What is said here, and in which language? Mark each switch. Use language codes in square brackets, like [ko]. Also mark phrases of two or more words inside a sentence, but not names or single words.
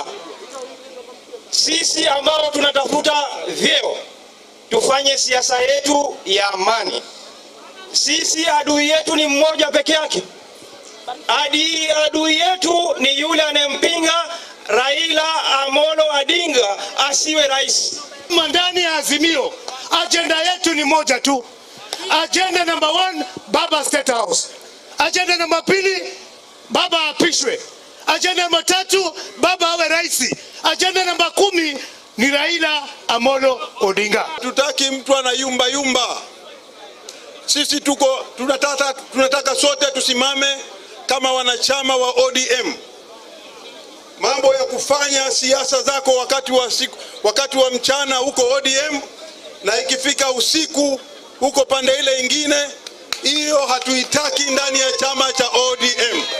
[sw] Sisi ambao tunatafuta vyeo, tufanye siasa yetu ya amani. Sisi adui yetu ni mmoja peke yake. Adui yetu ni yule anempinga Raila Amolo Odinga asiwe rais. Ndani ya Azimio, agenda yetu ni moja tu. Agenda number 1, Baba State House. Agenda number 2, Baba apishwe. Agenda number 3, Baba awe rais. Agenda number 10 ni Raila Amolo Odinga. Tutaki mtu ana yumba. Sisi tunataka sote tusimame kama wanachama wa ODM. Mambo ya kufanya siasa zako wakati wa mchana huko ODM, na ikifika usiku huko pande ile ingine, hiyo hatuitaki ndani ya chama cha ODM.